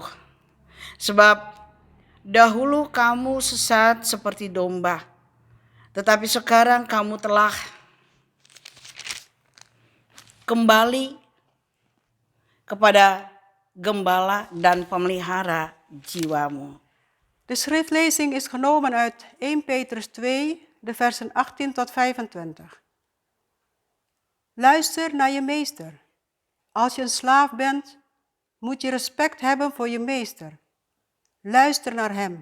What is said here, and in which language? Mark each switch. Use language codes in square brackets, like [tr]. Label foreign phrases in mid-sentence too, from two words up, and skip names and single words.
[id] Sebab dahulu kamu sesat seperti domba, tetapi sekarang kamu telah kembali kepada gembala dan pemelihara jiwamu. [nl] De schriftlezing is genomen uit 1 Petrus 2, de versen 18 tot 25. Luister naar je meester. Als je een slaaf bent, moet je respect hebben voor je meester. Luister naar hem.